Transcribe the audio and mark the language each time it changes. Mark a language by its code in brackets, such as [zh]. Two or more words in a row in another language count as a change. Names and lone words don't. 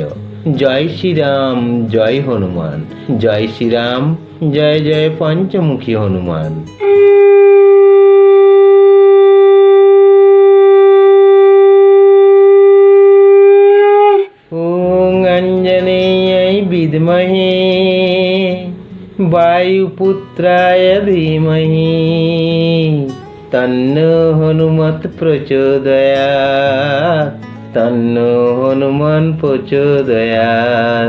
[bn] জয় শ্রীরাম জয় হনুমান, জয় শ্রীরাম, জয় জয় পঞ্চমুখী হনুমান। [sa] ওং অঞ্জনেয় বিদ্মহে বায়ুপুত্রায় ধীমহি তন্নো হনুমৎ প্রচোদয়াৎ, তন্নো হনুমান প্রচোদয়াৎ।